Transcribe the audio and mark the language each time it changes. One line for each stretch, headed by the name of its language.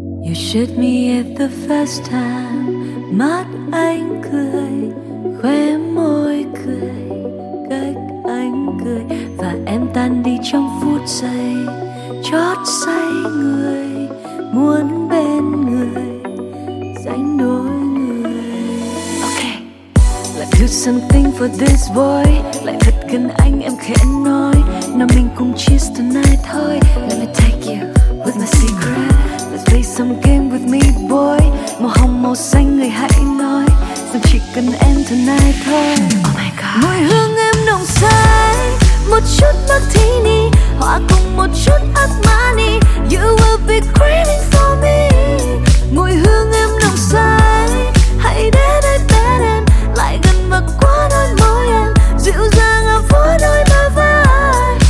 English: You shoot me at the first time,
Vietnamese: mắt anh cười, khóe môi cười, cách anh cười, và em tan đi trong phút giây, chót say người, muốn bên người, dành đôi người.
English: Okay, let's do something for this boy.
Vietnamese: Lại thật gần anh em khẽ nói, nào mình cùng
English: cheers tonight
Vietnamese: thôi.
English: Let me take you with my secret. Play some game with me boy.
Vietnamese: Màu hồng màu xanh người hãy nói, rằng chỉ cần em tonight thôi.
English: Oh my god.
Vietnamese: Mùi hương em nồng say, một chút martini hòa cùng một chút Armani.
English: You will be craving for me.
Vietnamese: Mùi hương em nồng say, hãy để đây bên em, lại gần và qua đôi môi em, dịu dàng áp vui đôi bờ vai.